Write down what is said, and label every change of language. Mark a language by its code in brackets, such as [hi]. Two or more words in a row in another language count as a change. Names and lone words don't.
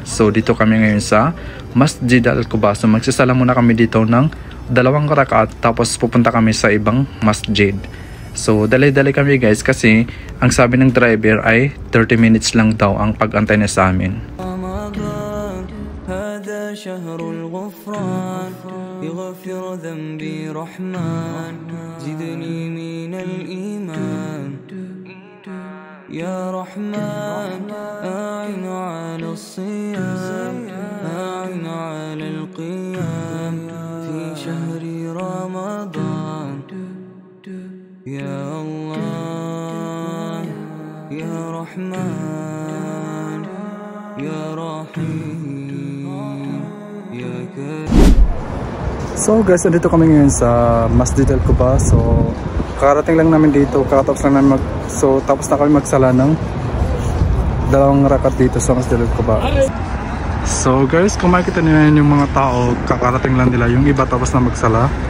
[tl] So dito kami ngayon sa Masjid Al-Quba. So magsasala muna kami dito ng 2 rakaat tapos pupunta kami sa ibang masjid. So dali-dali kami guys kasi ang sabi ng driver ay 30 minutes lang daw ang pag-antay niya sa amin. [ar] شهر الغفران يغفر ذنبي رحمن زدني من الإيمان يا رحمن أعن على الصيام أعن على القيام في شهر رمضان يا الله يا رحمن يا رحيم يا كريم. [tl] So guys, andito kami ngayon sa Masjid Al-Quba. So karating lang namin dito, kakatapos lang namin tapos na kami magsala ng 2 rakat dito sa Masjid Al-Quba. So guys, kung makikita niyo yung mga tao, kakarating lang nila, yung iba tapos na magsala.